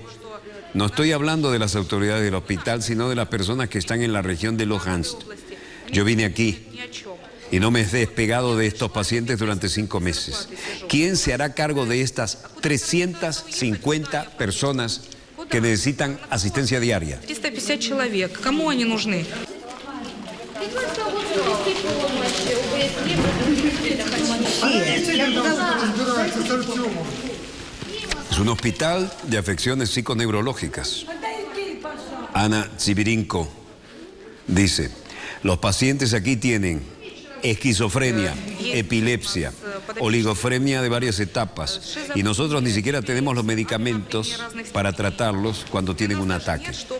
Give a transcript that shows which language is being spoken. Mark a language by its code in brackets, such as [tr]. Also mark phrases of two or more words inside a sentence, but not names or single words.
[es] No estoy hablando de las autoridades del hospital, sino de las personas que están en la región de Luhansk. Yo vine aquí y no me he despegado de estos pacientes durante 5 meses. ¿Quién se hará cargo de estas 350 personas que necesitan asistencia diaria? [ru] 350 человек. Кому они нужны? [es] Es un hospital de afecciones psiconeurológicas. Ana Tsivirinko dice, los pacientes aquí tienen esquizofrenia, epilepsia, oligofrenia de varias etapas y nosotros ni siquiera tenemos los medicamentos para tratarlos cuando tienen un ataque.